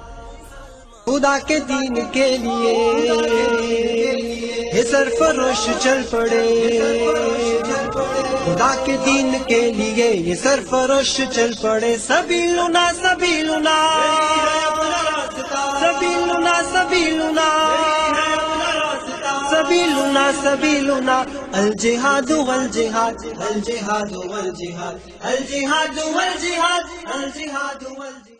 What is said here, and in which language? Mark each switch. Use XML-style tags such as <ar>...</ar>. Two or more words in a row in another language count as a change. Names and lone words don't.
<ur>خدا کے دین کے لیے یہ سرفروش چل پڑے، خدا کے دین کے لیے یہ سرفروش چل پڑے.</ur> <ar>سبیلنا سبیلنا سبیلنا سبیلنا سبیلنا سبیلنا الجہاد والجہاد الجہاد والجہاد الجہاد والجہاد الجہاد والجہاد.</ar>